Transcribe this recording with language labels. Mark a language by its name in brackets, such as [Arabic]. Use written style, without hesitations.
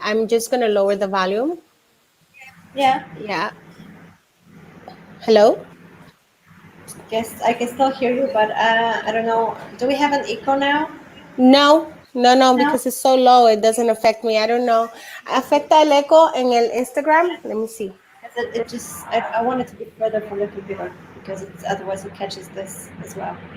[English] I'm just gonna lower the volume. Yeah. Yeah. Hello? Guess I can still hear you, but I don't know. Do we have an echo now? No, no, no, No. because it's so low, it doesn't affect me. I don't know. [Spanish] ¿Afecta el eco en el Instagram? [English] Let me see. Because it just. I want it to be further from the computer because it's otherwise it catches this as well.